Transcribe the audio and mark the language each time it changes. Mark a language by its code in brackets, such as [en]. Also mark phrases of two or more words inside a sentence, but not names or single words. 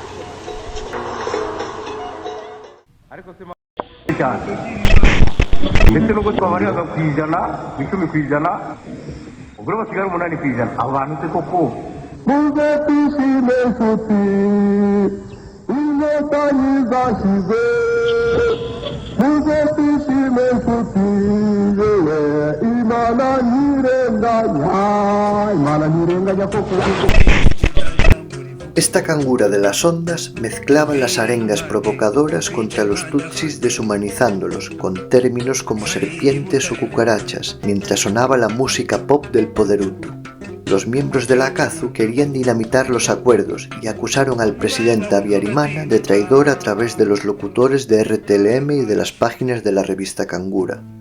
[rw] Ariko sema cyane ndetse nubwo twabariraga ku ijana, 10%, ubwo basigara 8%, abo bantu se koko muze twishime nshuti inkotanyi zashize, muze twishime nshuti yewe Imana ntirenganya koko. [es] Esta cangura de las ondas mezclaba las arengas provocadoras contra los tutsis deshumanizándolos con términos como serpientes o cucarachas, mientras sonaba la música pop del poder hutu. Los miembros de la ACAZU querían dinamitar los acuerdos y acusaron al presidente Habyarimana de traidor a través de los locutores de RTLM y de las páginas de la revista Cangura.